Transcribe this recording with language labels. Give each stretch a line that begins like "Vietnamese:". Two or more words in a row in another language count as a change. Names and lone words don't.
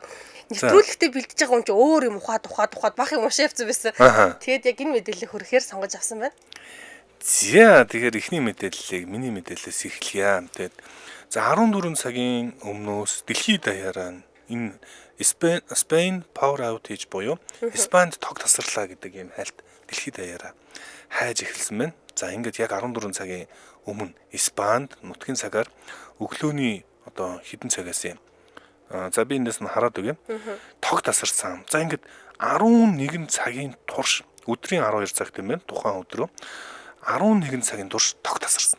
Mongolian: Нэвтрүүлэгтээ бэлтэж байгаа юм чи өөр юм ухаад бах юм уншаа явцсан байсан. Тэгээд яг энэ мэдээллийг хөрөхээр сонгож авсан байна. За тэгэхээр эхний мэдээллийг миний мэдээллээс эхлэе. Тэгээд за 14 цагийн өмнөөс дэлхийд даяараа энэ
English: Spain power outage
Mongolian: буюу Испанд тог тасарлаа гэдэг ийм хальт дэлхийд даяараа хайж эхэлсэн байна. За ингээд яг 14 цагийн өмнө Испанд нутгийн цагаар өглөөний одоо хэдэн цагаас юм. За би эндээс нь хараад өгье. Тог тасарсан. За ингээд 11 цагийн турш өдрийн 12 цаг тийм ээ тухайн өдрөө 11 цагийн турш тог тасарсан.